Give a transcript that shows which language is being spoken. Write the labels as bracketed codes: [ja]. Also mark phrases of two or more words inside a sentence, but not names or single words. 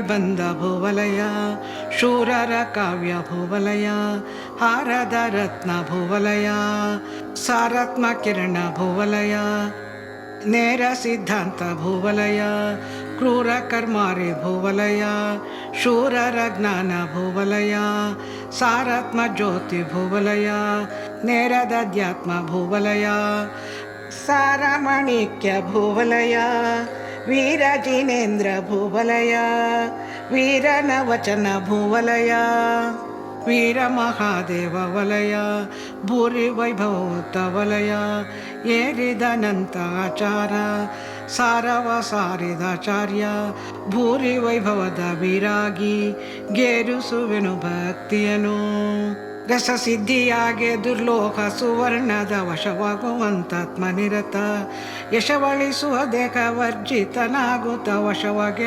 [kn] ಬಂದ ಭೂವಲಯ ಶೂರರ ಕಾವ್ಯ ಭೂವಲಯ ಹಾರದ ರತ್ನ ಭೂವಲಯ ಸಾರತ್ಮ ಕಿರಣ ಭೂವಲಯ ನೇರ ಸಿದ್ಧಾಂತ ಭೂವಲಯ ಕ್ರೂರ ಕರ್ಮಾರಿ ಭೂವಲಯ ಶೂರರ ಜ್ಞಾನ ಭೂವಲಯ ಸಾರಾತ್ಮ ಜ್ಯೋತಿ ಭೂವಲಯ ನೇರದ ಅಧ್ಯಾತ್ಮ ಭೂವಲಯ ಸಾರಮಣಿಕ್ಯ ಭೂವಲಯ ವೀರ ಜಿನೇಂದ್ರ ಭೂವಲಯ ವೀರನ ವಚನ ಭೂವಲಯ ವೀರ ಮಹಾದೇವ ವಲಯ ಭೂರಿ ವೈಭವೋತ ವಲಯ ಏರಿದನಂತ ಆಚಾರ ಸಾರವ ಸಾರಿದಾಚಾರ್ಯ ಭೂರಿ ವೈಭವದ ವಿರಾಗಿ ಗೇರುಸುವೆನು ಭಕ್ತಿಯನು ರಸಸಿದ್ಧಿಯಾಗೆ ದುರ್ಲೋಕ ಸುವರ್ಣದ ವಶವಾಗುವಂತಾತ್ಮ ನಿರತ ಯಶವಳಿಸುವ ದೇಹ ವರ್ಜಿತನಾಗುತ್ತ ವಶವಾಗಿ